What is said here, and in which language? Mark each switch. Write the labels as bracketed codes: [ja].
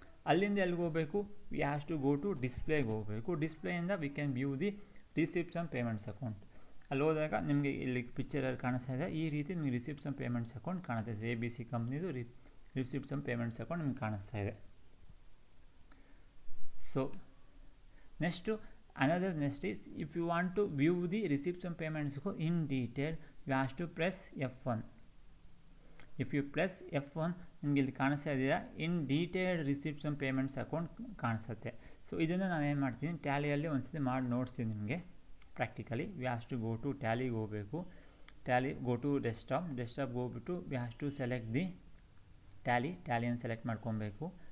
[kn] ಅಲ್ಲಿಂದ ಎಲ್ಲಿಗೆ ಹೋಗಬೇಕು, [en] we has to go to [kn] ಡಿಸ್ಪ್ಲೇಗೆ ಹೋಗಬೇಕು. ಡಿಸ್ಪ್ಲೇಯಿಂದ [en] We can view the receipts and payments account. [kn] ಅಲ್ಲಿ ಹೋದಾಗ ನಿಮಗೆ ಇಲ್ಲಿ ಪಿಕ್ಚರಲ್ಲಿ ಕಾಣಿಸ್ತಾ ಇದೆ, ಈ ರೀತಿ ನಿಮಗೆ ರಿಸಿಪ್ಟ್ಸ್ ಆ್ಯಂಡ್ ಪೇಮೆಂಟ್ಸ್ ಅಕೌಂಟ್ ಕಾಣುತ್ತೆ. ABC ಕಂಪ್ನಿದು ರಿಸಿಪ್ಟ್ಸ್ ಆ್ಯಂಡ್ ಪೇಮೆಂಟ್ಸ್ ಅಕೌಂಟ್ ನಿಮ್ಗೆ ಕಾಣಿಸ್ತಾ ಇದೆ. [en] So next next is if you want to view the receipts and payments in detail, you have to press F1. if you press F1 [kn] ನಿಮಗೆ ಇಲ್ಲಿ ಕಾಣಿಸ್ತಾ ಇದೆಯಾ ಇನ್ detailed receipts and payments account ಕಾಣಿಸುತ್ತೆ. So ಇದನ್ನು ನಾನು ಏನು ಮಾಡ್ತೀನಿ, ಟ್ಯಾಲಿಯಲ್ಲಿ ಒಂದ್ಸತಿ ಮಾಡಿ ನೋಡ್ತೀನಿ ನಿಮಗೆ practically. [en] we have to go to [kn] ಟ್ಯಾಲಿಗೆ ಹೋಗಬೇಕು. ಟ್ಯಾಲಿ ಗೋ ಟು ಡೆಸ್ಕ್ಟಾಪ್ ಹೋಗ್ಬಿಟ್ಟು [en] we have to select the [kn] ಟ್ಯಾಲಿಯನ್ನು select ಮಾಡ್ಕೊಬೇಕು.